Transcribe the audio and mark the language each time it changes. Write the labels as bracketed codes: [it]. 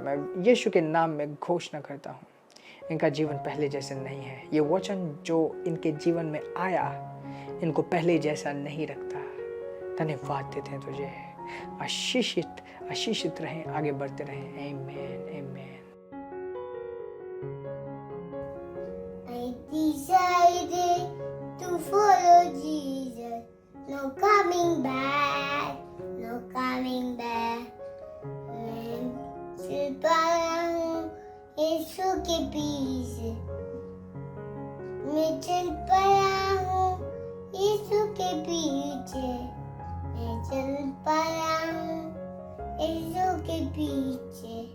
[hi] मैं यीशु के नाम में घोषणा करता हूँ, इनका जीवन पहले जैसे नहीं है। ये वचन जो इनके जीवन में आया इनको पहले जैसा नहीं रखता। धन्यवाद देते हैं तुझे। आशीषित रहें, आगे बढ़ते रहें। आमीन आमीन। [en] I decided to follow Jesus. No coming back, no coming back. [hi] मैं चल पड़ा हूँ यीशु के पीछे, मैं चल पड़ा हूँ यीशु के पीछे, मैं चल पड़ा हूँ यीशु के पीछे।